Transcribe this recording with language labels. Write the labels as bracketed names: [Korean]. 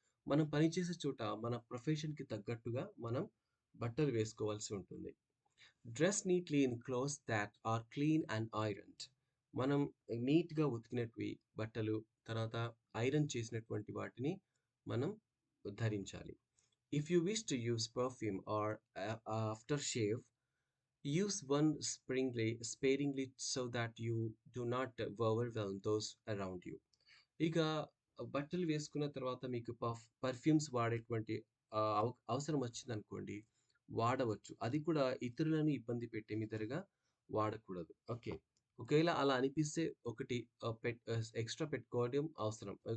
[Telugu] మనం పనిచేసే చోట మన ప్రొఫెషన్‌కి తగ్గట్టుగా మనం బట్టలు వేసుకోవాల్సి ఉంటుంది. [English] Dress neatly in clothes that are clean and ironed. [Telugu] మనం నీట్‌గా ఉతికినటివి బట్టలు, తర్వాత ఐరన్ చేసినటువంటి వాటిని మనం ధరించాలి. [English] If you wish to use perfume or after shave, use one sparingly so that you do not overwhelm those around you. [Telugu] ఇక బట్టలు వేసుకున్న తర్వాత మీకు పర్ఫ్యూమ్స్ వాడేటువంటి అవసరం వచ్చిందనుకోండి, వాడవచ్చు. అది కూడా ఇతరులను ఇబ్బంది పెట్టే విధంగా వాడకూడదు. ఓకే. ఒకవేళ అలా అనిపిస్తే ఒకటి ఎక్స్‌ట్రా పెట్టుకోవడం అవసరం.